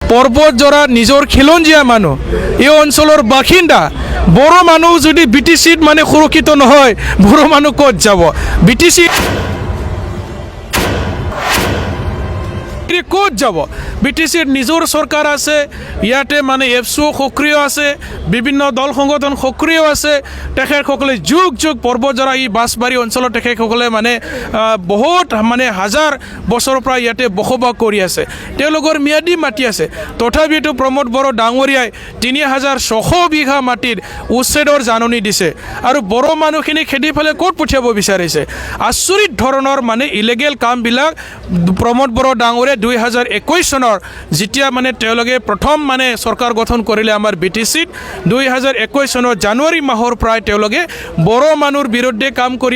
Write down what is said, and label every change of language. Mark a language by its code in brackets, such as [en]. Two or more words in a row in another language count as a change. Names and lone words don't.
[as] পর্বত জরা নিজের খিলঞ্জিয়া মানুষ এই অঞ্চলের বাসিন্দা বড় মানুষ যদি বিটিসিত মানে সুরক্ষিত নহয় বড় মানুষ কত যাব বিটিসি কত যাব বিটিসির নিজের সরকার আছে ইয়াতে মানে এফসিও সক্রিয় আছে বিভিন্ন দল সংগঠন সক্রিয় আছে তেখেতসকলে যুগ যুগ পৰ্বতজৰা এই বাঁশবাৰী অঞ্চলত তেখেতসকলে মানে বহুত মানে হাজাৰ বছৰৰ পৰা ইয়াতে বসবাস কৰি আছে তেওঁলোকৰ ম্যাদী মাটি আছে তথাপিতো প্ৰমোদ বড়ো ডাঙৰীয়াই ৩৬০০ বিঘা মাটিৰ উচ্ছেদৰ জাননী দিছে আৰু বড়ো মানুহখিনি খেদি ফেলে ক'ত পঠিয়াব বিচাৰিছে আচৰিত ধৰণৰ মানে ইলিগেল কামবিলাক প্ৰমোদ বড়ো ডাঙৰীয়াই ২০২১ চনৰ যেতিয়া মানে তেওঁলোকে প্ৰথম মানে চৰকাৰ গঠন কৰিলে আমাৰ বিটিসিত ২০২১ চনৰ জানুৱাৰী মাহৰ প্ৰায় তেওঁলোকে বড়ো মানুহৰ বিৰুদ্ধে কাম কৰি